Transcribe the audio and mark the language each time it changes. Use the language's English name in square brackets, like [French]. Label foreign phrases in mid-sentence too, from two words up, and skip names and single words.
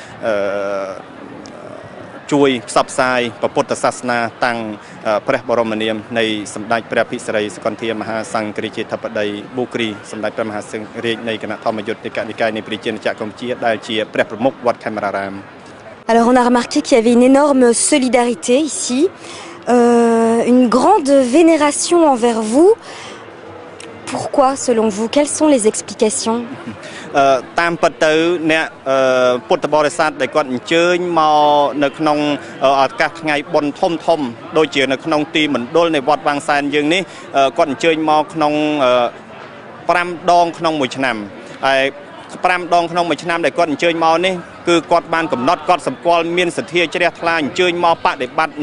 [Khmer] ជួយផ្សព្វផ្សាយពុទ្ធសាសនាតាំងព្រះបរមនាមនៃសម្ដេចព្រះអភិសរិយសកលធាមហាសង្ឃរាជធិបតីប៊ូគ្រីសម្ដេចព្រះមហាសង្ឃរាជនៃគណៈធម្មយុត្តិកនិកាយនៃព្រះរាជាណាចក្រកម្ពុជាដែលជាព្រះប្រមុខវត្តខេមរារាម [French] Alors on a remarqué qu'il y avait une énorme solidarité ici, une grande vénération envers vous. Pourquoi selon vous? Quelles sont les explications? [Khmer] តាមពិតទៅអ្នកពុទ្ធបរិស័ទដែលគាត់អញ្ជើញមកនៅក្នុងឱកាសថ្ងៃបុណ្យធំធំដូចជានៅក្នុងទីមណ្ឌលនៃវត្តវាងសែនយើងនេះគាត់អញ្ជើញមកក្នុង5ដងក្នុង មួយឆ្នាំហើយ5ដងក្នុងមួយឆ្នាំដែលគាត់អញ្ជើញមកនេះគឺគាត់បានកំណត់គាត់សម្គាល់មានសទ្ធាជ្រះថ្លាអញ្ជើញមកបដិបត្តិនៅ